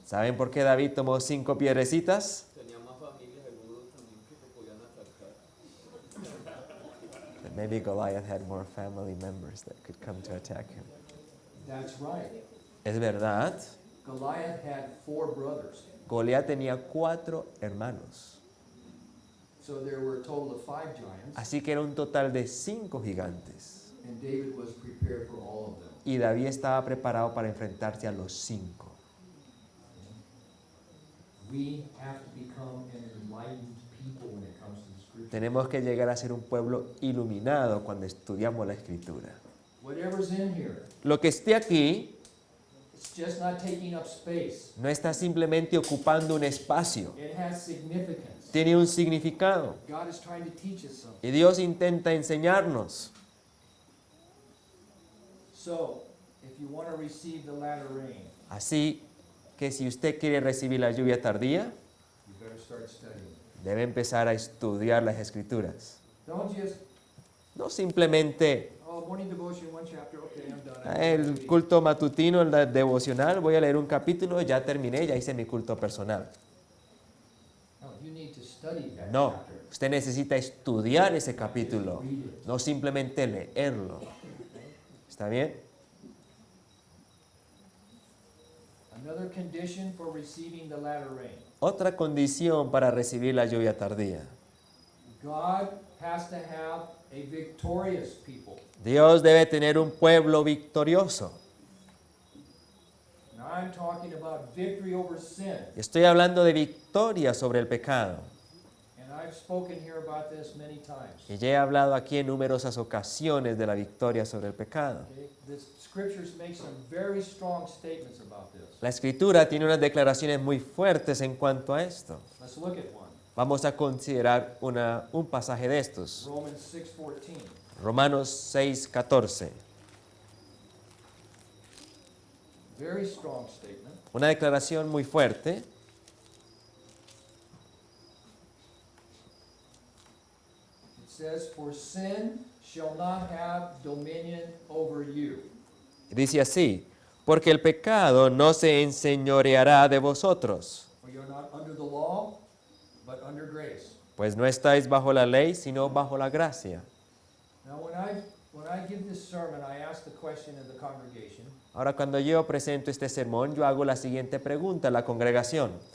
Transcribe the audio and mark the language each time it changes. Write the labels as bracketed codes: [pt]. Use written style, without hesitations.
[es] ¿Saben por qué David tomó 5 piedrecitas? Tenía más familia seguro también que te podían atacar. [en] That maybe Goliath had more family members that could come to attack him. That's right. [es] Es verdad, [en] Goliath had 4 brothers. [es] Goliat tenía 4 hermanos. [en] So there were a total of 5 giants. [es] Así que era un total de 5 gigantes. [en] And David was prepared for all of them. [es] Y David estaba preparado para enfrentarse a los 5. [en] We have to become an enlightened people when it comes to the scripture. [es] Tenemos que llegar a ser un pueblo iluminado cuando estudiamos la Escritura. [en] Whatever's in here, [es] Lo que esté aquí [en] it's just not taking up space. [es] no está simplemente ocupando un espacio, [en] It has significance. [es] tiene un significado. [en] God is trying to teach us something. [es] Y Dios intenta enseñarnos. [en] So, if you want to receive the latter rain, [es] Así que si usted quiere recibir la lluvia tardía, [en] you better start studying. [es] debe empezar a estudiar las Escrituras. [en] Don't just, [es] No simplemente [en] oh, morning devotion, 1 chapter, okay, I'm done. [es] el culto matutino, el devocional, voy a leer un capítulo, ya terminé, ya hice mi culto personal. [en] No, you need to study that [es] No, [en] chapter. [es] usted necesita estudiar ese capítulo, [en] Read it. [es] no simplemente leerlo. ¿Está bien? [en] Another condition for receiving the latter rain. [es] Otra condición para recibir la lluvia tardía. [en] God has to have a victorious people. [es] Dios debe tener un pueblo victorioso. [en] Now I'm talking about victory over sin. [es] Estoy hablando de victoria sobre el pecado. [en] And I've spoken here about this many times. [es] Y ya he hablado aquí en numerosas ocasiones de la victoria sobre el pecado. [en] Okay? The scriptures make some very strong statements about this. [es] La Escritura tiene unas declaraciones muy fuertes en cuanto a esto. [en] Let's look at one. [es] Vamos a considerar un pasaje de estos. [en] Romans 6:14. [es] Romanos 6:14. [en] Very strong statement. [es] Una declaración muy fuerte. [en] It says, "For sin shall not have dominion over you." [es] Dice así, porque el pecado no se enseñoreará de vosotros, [en] For you're not under the law, but under grace. [es] pues no estáis bajo la ley, sino bajo la gracia. [en] Now, when I give this sermon, I ask the question in the congregation, [es] Ahora, cuando yo presento este sermón, yo hago la siguiente pregunta a la congregación.